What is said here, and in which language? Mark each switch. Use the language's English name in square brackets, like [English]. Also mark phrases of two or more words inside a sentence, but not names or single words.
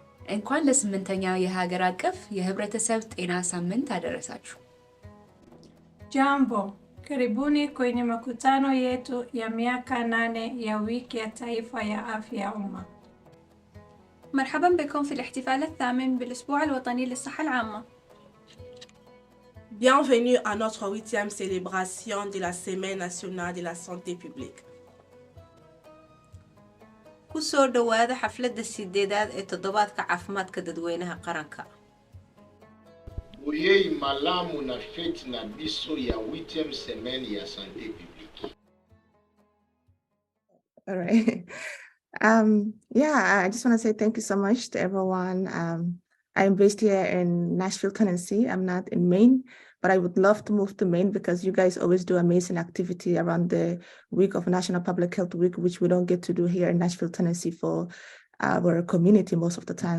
[Amharic] እንኳን ለስምንተኛው የሀገር አቀፍ የህብረተሰብ ጤና ሳምንት አደረሳችሁ። [Swahili] Jambo, karibuni kwenye makutano yetu ya miaka 8 ya wiki ya taifa ya afya ya umma. [Arabic] مرحبا بكم في الاحتفال الثامن بالأسبوع الوطني للصحة العامة. [French] Bienvenue à notre 8e célébration de la Semaine nationale de la santé publique. [Somali] kusoo dhawaada xafladda sideedaad ee toddobaadka caafimaadka dadweynaha qaranka. [Lingala] Oyei malamu na fete na biso ya [French] 8e semaine [Lingala] ya [French] santé publique. [English] All right. I just want to say thank you so much to everyone. I'm based here in Nashville, Tennessee. I'm not in Maine, but I would love to move to Maine because you guys always do amazing activity around the week of National Public Health Week, which we don't get to do here in Nashville, Tennessee for our community most of the time.